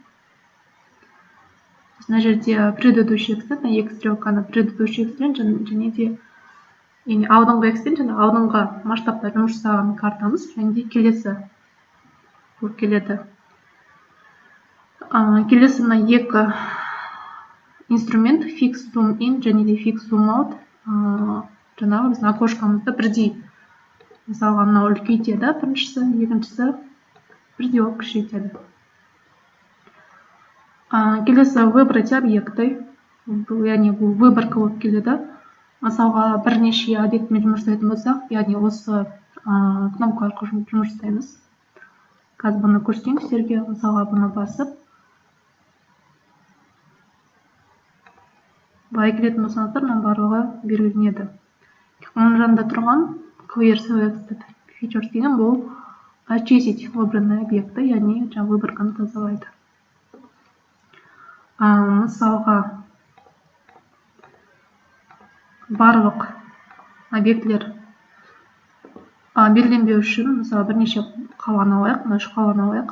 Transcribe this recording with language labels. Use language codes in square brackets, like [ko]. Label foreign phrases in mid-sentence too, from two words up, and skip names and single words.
[kk] Мына жерде предыдущий extent, екі стрелканы предыдущий extent және де алдыңғы extent, және алдыңғы масштабта жұмыс жасаған картамыз, және де келесі болып келеді. Келесі мына екі инструмент [en] fix zoom in [kk] және де [en] fix zoom out. [kk] Жаңағы біздің окошкамызды бірдей мысалға мынау үлкейтеді, біріншісі, екіншісі бірдей болып кішірейтеді. Келесі [ru] выбрать объекты, [kk] яғни бұл выборка болып келеді. Мысалға бірнеше объектімен жұмыс жасайтын болсақ, яғни осы кнопка арқылы жұмыс жасаймыз. Қазір бұны көрсетейін сіздерге. Мысалға бұны басып былай келетін болсаңыздар, мына барлығы белгіленеді. Оның жанында тұрған [en] clear selected features [kk] деген бұл [ru] очистить выбранные объекты, [kk] яғни жаңа выборканы тазалайды. Мысалға барлық объектілер белгіленбеу үшін, мысалы бірнеше қаланы алайық, мына 3 қаланы алайық.